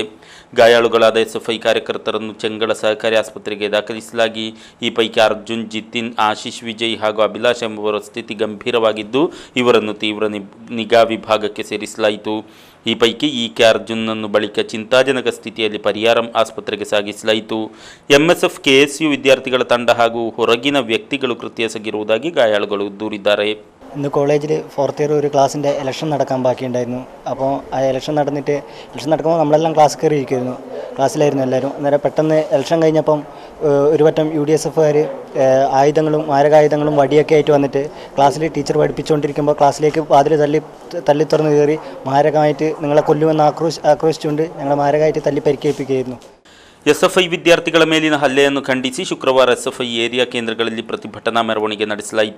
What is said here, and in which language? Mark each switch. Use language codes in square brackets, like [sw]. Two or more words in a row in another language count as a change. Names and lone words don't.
[kn] ಗಾಯಾಳುಗಳಾದ SFI ಕಾರ್ಯಕರ್ತರನ್ನು ಚೆಂಗಳ ಸಹಕಾರಿ ಆಸ್ಪತ್ರೆಗೆ ದಾಖಲಿಸಲಾಗಿ ಈ ಪೈಕಿ ಅರ್ಜುನ್, ಜಿತಿನ್, ಆಶೀಶ್ ವಿಜಯ್ ಹಾಗೂ ಅಭಿಲಾಷ್ ಎಂಬುವರ ಸ್ಥಿತಿ ಗಂಭೀರವಾಗಿದ್ದು, ಇವರನ್ನು ತೀವ್ರ ನಿಗಾ ವಿಭಾಗಕ್ಕೆ ಸೇರಿಸಲಾಯಿತು. ಈ ಪೈಕಿ EK ಅರ್ಜುನ್ನನ್ನು ಬಳಿಕ ಚಿಂತಾಜನಕ ಸ್ಥಿತಿಯಲ್ಲಿ ಪರಿಯಾರಂ ಆಸ್ಪತ್ರೆಗೆ ಸಾಗಿಸಲಾಯಿತು. MSF KSU ವಿದ್ಯಾರ್ಥಿಗಳ ತಂಡ ಹಾಗೂ ಹೊರಗಿನ ವ್ಯಕ್ತಿಗಳು ಕೃತ್ಯ ಎಸಗಿರುವುದಾಗಿ ಗಾಯಾಳುಗಳು ദൂരിದ್ದಾರೆ. [ml] ഇന്ന് കോളേജിൽ 4th ഇയർ ഒരു ക്ലാസ്സിൻ്റെ ഇലക്ഷൻ നടക്കാൻ ബാക്കിയുണ്ടായിരുന്നു. അപ്പോൾ ആ ഇലക്ഷൻ നടക്കുമ്പോൾ നമ്മളെല്ലാം ക്ലാസ് കയറി ഇരിക്കുമായിരുന്നു, ക്ലാസ്സിലായിരുന്നു എല്ലാവരും. അന്നേരം പെട്ടെന്ന് ഇലക്ഷൻ കഴിഞ്ഞപ്പം ഒരു വട്ടം UDSFുകാർ ആയുധങ്ങളും മാരകായുധങ്ങളും വടിയൊക്കെ ആയിട്ട് വന്നിട്ട് ക്ലാസ്സിൽ ടീച്ചർ പഠിപ്പിച്ചുകൊണ്ടിരിക്കുമ്പോൾ ക്ലാസ്സിലേക്ക് വാതിൽ തള്ളി തുറന്ന് കയറി മാരകമായിട്ട് നിങ്ങളെ കൊല്ലുമെന്ന് ആക്രോശിച്ചുകൊണ്ട് ഞങ്ങളെ മാരകമായിട്ട് തല്ലി പരിക്കേൽപ്പിക്കുകയായിരുന്നു. [kn] SFI ವಿದ್ಯಾರ್ಥಿಗಳ ಮೇಲಿನ ಹಲ್ಲೆಯನ್ನು ಖಂಡಿಸಿ ಶುಕ್ರವಾರ SFI ಏರಿಯಾ ಕೇಂದ್ರಗಳಲ್ಲಿ ಪ್ರತಿಭಟನಾ ಮೆರವಣಿಗೆ ನಡೆಸಲಾಯಿತು.